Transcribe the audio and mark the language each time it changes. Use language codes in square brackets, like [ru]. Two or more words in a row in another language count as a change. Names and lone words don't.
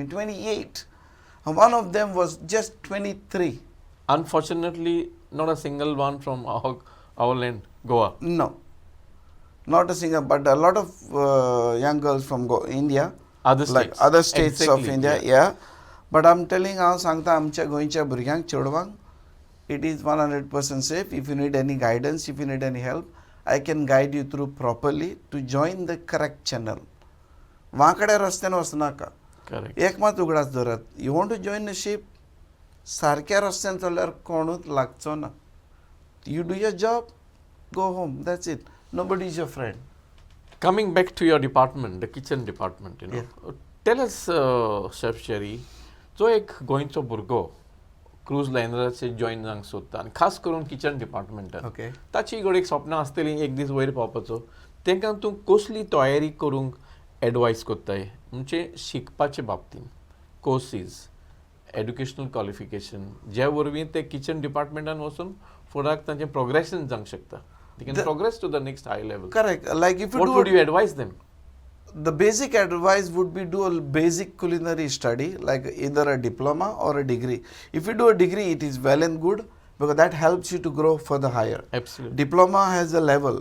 [en] 28. And one of them was just 23. Unfortunately, not a single one from our land, Goa. No. Not a single, but a lot of young girls from India. Other Like states. other states of Exactly, India, yeah. But I'm telling [kok] हांव सांगता आमच्या गोंयच्या भुरग्यांक चेडवांक, [en] it is 100% safe. If you need any guidance, if you need any help, I can guide you through properly to join the correct channel. [kok] वांकड्या रस्त्यान वचनाका. [en] Correct. [kok] एक मात उगडास धरत. [en] You want to join the ship? [kok] सारक्या रस्त्यान चल्ल्यार कोणूच लागचो ना. [en] You do your job, go home. That's it. Nobody is your friend. Coming back to your department, the kitchen department, tell us, Chef Jerry, [kok] जो एक गोंयचो भुरगो क्रूज लायनराचे जॉइन जावंक सोदता आनी खास करून किचन डिपार्टमेंटान [en] Okay. [kok] ताची घड एक सपनां आसतली एक दीस वयर पावपाचो तांकां तूं कसली तयारी करूंक एडवायस कोत्ताय म्हणजे शिकपाचे बाबतींत कोर्सीस [en] educational qualification [kok] जे वरवीं ते किचन डिपार्टमेंटान वचून फुडाक तांचें प्रोग्रेशन जावंक शकता. [en] They can progress to the next high level. Correct. Like if you What do would you advise them? the basic advice would be do a basic culinary study, like either a diploma or a degree. If you do a degree, it is well and good, because that helps you to grow further higher. Absolutely. Diploma has a level.